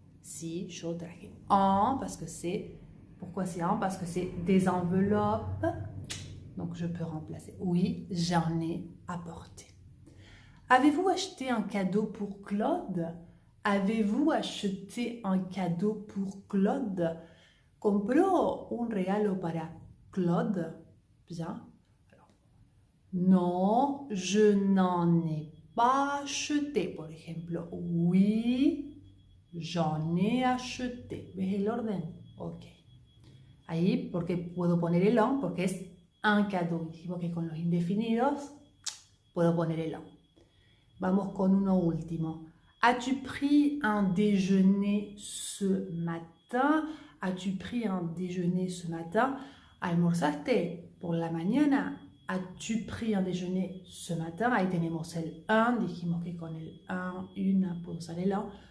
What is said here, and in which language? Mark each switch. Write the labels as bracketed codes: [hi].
[es] Si, yo traje. [fr] En, parce que c'est... Pourquoi c'est en? Parce que c'est des enveloppes. Donc, je peux remplacer. Oui, j'en ai apporté. Avez-vous acheté un cadeau pour Claude? Avez-vous acheté un cadeau pour Claude? [es] ¿Compró un regalo para Claude? [fr] Bien. Alors, non, je n'en ai pas acheté, [es] por ejemplo. [fr] Oui, j'en ai acheté. [es] ¿Ves el orden? [fr] Ok. [es] Ahí, porque puedo poner el on, porque es un cadeau. Dijimos que con los indefinidos puedo poner el on. Vamos con uno último. [fr] As-tu pris un déjeuner ce matin? As-tu pris un déjeuner ce matin? [es] ¿Almorzaste por la mañana? [fr] As-tu pris un déjeuner ce matin? [es] Ahí tenemos el un. Dijimos que con el un, une, puedo usar el on.